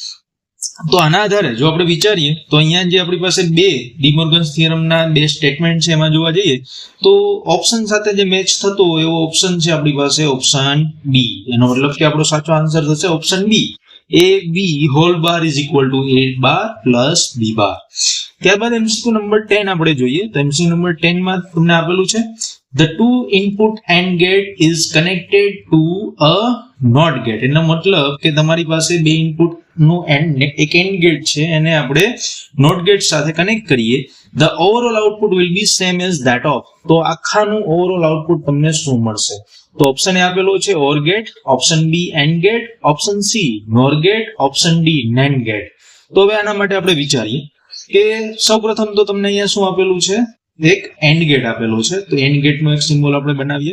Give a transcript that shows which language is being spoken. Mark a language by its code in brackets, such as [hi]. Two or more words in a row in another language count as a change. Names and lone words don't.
[gu] તો આના આધારે જો આપણે વિચારીએ તો અહીંયા જે આપણી પાસે બે ડી મોર્ગન થિયરમના બે સ્ટેટમેન્ટ છે એમાં જોવા જઈએ તો ઓપ્શન સાથે જે મેચ થતો હોય એવો ઓપ્શન છે આપણી પાસે [en] option B. [gu] એનો મતલબ કે આપણો સાચો આન્સર થશે [en] option B, a b whole bar is equal to a bar plus b bar. [gu] ત્યારબાદ MCQ નંબર 10 આપણે જોઈએ. તો MCQ નંબર 10 માં તમને આપેલું છે [en] the two input AND gate is connected to a NOT gate. [gu] એનો મતલબ કે તમારી પાસે બે ઇનપુટ નું એક [en] AND gate [gu] છે એને આપણે [en] NOT gate [gu] સાથે કનેક્ટ કરીએ. [en] the overall output will be same as that of. [gu] તો આખાનું [en] overall output [gu] તમને શું મળશે? તો [en] option A [gu] આપેલો છે [en] OR gate, option B AND gate, option C NOR gate, option D NAND gate. [gu] તો હવે આના માટે આપણે વિચારીએ કે સૌપ્રથમ તો તમને અહીંયા શું આપેલું છે? એક [en] AND gate [gu] આપેલો છે. તો [en] AND gate [gu] નો એક સિમ્બોલ આપણે બનાવીએ.